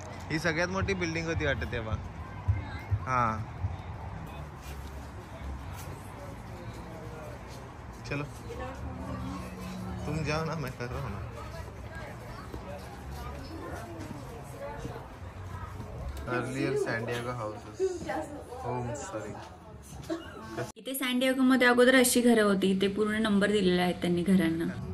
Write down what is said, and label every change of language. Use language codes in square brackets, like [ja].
[mr] ही सगळ्यात मोठी बिल्डिंग होती वाटत तेव्हा. [hi] हाँ चलो तुम जाओ ना, मैं कर रहा हूँ ना. [en] Earlier San Diego houses homes sorry. [mr] इथे सॅन्डियागो मध्ये अगोदर अशी घरं होती. इथे पूर्ण नंबर दिलेले आहेत त्यांनी घरांना.